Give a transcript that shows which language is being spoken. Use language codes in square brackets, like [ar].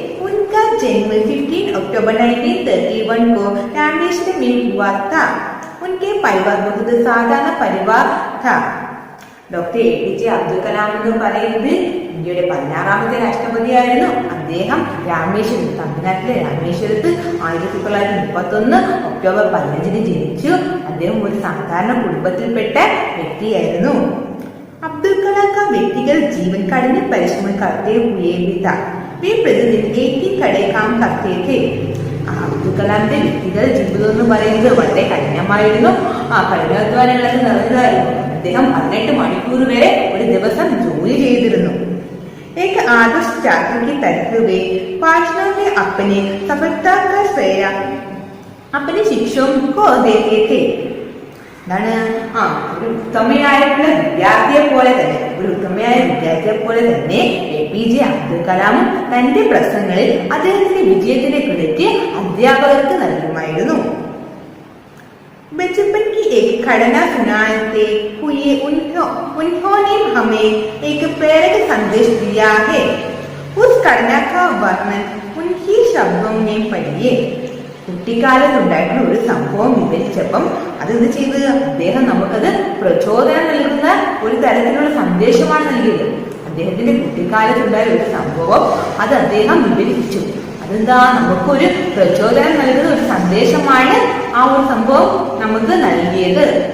[hi] उनका जन्म 15 अक्टूबर 1931 को रामेश्वर में हुआ था. उनके परिवार बहुत साधारण परिवार था. [ml] ഡോക്ടർ APJ അബ്ദുൽ കലാം എന്ന് പറയുന്നത് ഇന്ത്യയുടെ 16ാമത്തെ രാഷ്ട്രപതിയായിരുന്നു. അദ്ദേഹം തമിഴ്നാട്ടിലെ രാമേശ്വരത്ത് 1931 ഒക്ടോബർ 15 ജനിച്ചു. അദ്ദേഹം ഒരു സാധാരണ കുടുംബത്തിൽപ്പെട്ട വ്യക്തിയായിരുന്നു. [hi] अब्दुल कलाम का व्यक्तिगत जीवन कठिन परिश्रम करते हुए भी था. वे प्रतिदिन एक ही कड़े काम करते थे. [ml] അബ്ദുൽ കലാമിന്റെ വ്യക്തിഗത ജീവിതം എന്ന് പറയുന്നത് വളരെ കഠിനമായിരുന്നു. കഠിനാധ്വാനങ്ങളൊക്കെ നിറഞ്ഞതായിരുന്നു. അദ്ദേഹം 18 മണിക്കൂർ വരെ ഒരു ദിവസം ജോലി ചെയ്തിരുന്നു. [hi] एक आदर्श छात्र की तरह वे भाषणों में अपनी सफलता का श्रेय अपने शिक्षकों को देते थे. [ml] ഒരു ഉത്തമയായിട്ടുള്ള വിദ്യാർത്ഥിയെ പോലെ തന്നെ APJ അബ്ദുൽ കലാമും തന്റെ പ്രസംഗങ്ങളിൽ അദ്ദേഹത്തിന്റെ വിജയത്തിന്റെ ക്രെഡിറ്റ് അധ്യാപകർക്ക് നൽകുമായിരുന്നു. [hi] बचपन की एक घटना सुनाते हुए उन्होंने हमें एक प्रेरक संदेश दिया है. उस घटना का वर्णन उन्हीं शब्दों में पढ़िए. [ml] കുട്ടിക്കാലത്തുണ്ടായിട്ടുള്ള ഒരു സംഭവം വിവരിച്ചപ്പം അതെന്ത് ചെയ്ത് അദ്ദേഹം നമുക്കത് പ്രചോദനം നൽകുന്ന ഒരു തരത്തിലുള്ള സന്ദേശമാണ് നൽകിയത്. അദ്ദേഹത്തിന്റെ കുട്ടിക്കാലത്തുണ്ടായ ഒരു സംഭവം അത് അദ്ദേഹം വിവരിച്ചു. അതെന്താ, നമുക്കൊരു പ്രചോദനം നൽകുന്ന ഒരു സന്ദേശമാണ് ഒരു സംഭവം നമുക്ക് നൽകിയത്.